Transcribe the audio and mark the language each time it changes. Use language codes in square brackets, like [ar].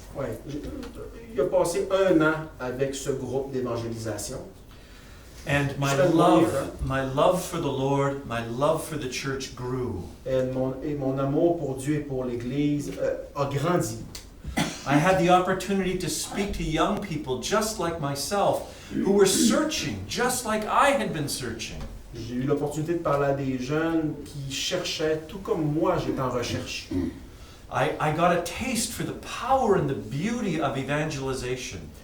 [fr] Ouais. Il a passé 1 an avec ce groupe d'évangélisation. [en] And my love for the Lord, my love for the church grew. [fr] Et mon amour pour Dieu et pour l'Église a grandi. [en] I had the opportunity to speak to young people just like myself, who were searching, just like I had been searching. [fr] J'ai eu l'opportunité de parler à des jeunes qui cherchaient, tout comme moi, j'étais en recherche. [en] I got a taste for the power and the beauty of evangelization.